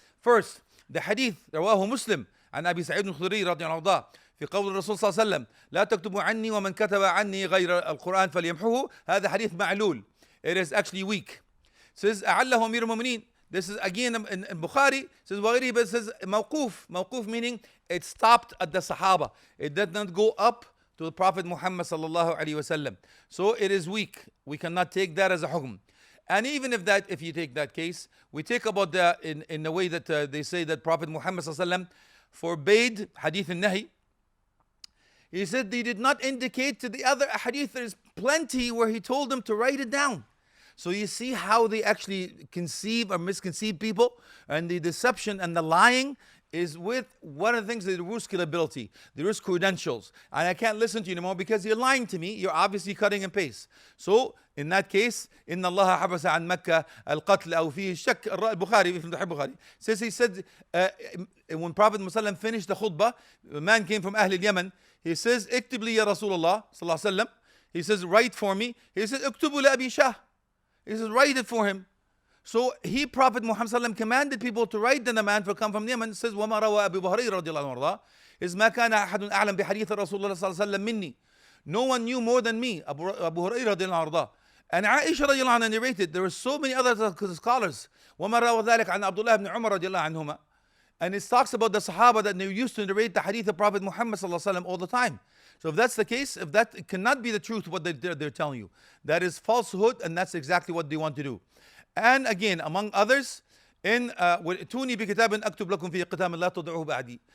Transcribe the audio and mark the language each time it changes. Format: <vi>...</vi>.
<ar>First, the hadith رواه مسلم عن أبي سعيد الخدري رضي الله عنه في قول الرسول صلى الله عليه وسلم لا تكتبوا عني ومن كتب عني غير القرآن فليمحوه. هذا حديث معلول.</ar> <en>It is actually weak. It says</en> <ar>أعله أمير المؤمنين.</ar> <en>This is again in Bukhari, it says وغيره, but it says موقوف. موقوف meaning it stopped at the Sahaba. It did not go up to the Prophet Muhammad sallallahu alaihi wasallam. So it is weak. We cannot take that as a hukm. And even if you take that case, we take about the in the way that they say that Prophet Muhammad sallallahu alaihi wasallam forbade hadith al-nahi. He said they did not indicate to the other hadith. There's plenty where he told them to write it down. So you see how they actually conceive or misconceive people, and the deception and the lying is with one of the things, the risk ability, the risk credentials. And I can't listen to you anymore because you're lying to me. You're obviously cutting and paste. So in that case,</en> <ar>إن الله حبس عن مكة القتل أو فيه الشك.</ar> <en>Bukhari, from the Bukhari says, he said when Prophet Muhammad finished the khutbah, a man came from Ahl al-Yaman. He says,</en> <ar>اكتب لي يا رسول الله صلى الله عليه وسلم.</ar> <en>He says, write for me.</en> <ar>He says, اكتبوا لأبي شاه.</ar> <en>He says, write it for him. So Prophet Muhammad commanded people to write, then the man for come from Yemen. It says,</en> <ar>وما روى أبي هريرة رضي الله عنه وارضاه, is ما كان أحد أعلم بحديث رسول الله صلى الله عليه وسلم مني.</ar> <en>No one knew more than me, Abu Hurairah رضي الله عنه وارضاه. And Aisha رضي الله عنها narrated. There were so many other scholars.</en> <ar>وما روى ذلك عن عبد الله بن عمر رضي الله عنهما.</ar> <en>And it talks about the Sahaba that they used to narrate the hadith of Prophet Muhammad صلى الله عليه وسلم all the time. So if that's the case, if that it cannot be the truth, what they're telling you, that is falsehood, and that's exactly what they want to do. And again, among others, in</en> <ar>"Tuni bi kitabin aktub lakum fi qitam la tad'uhu ba'di."</ar>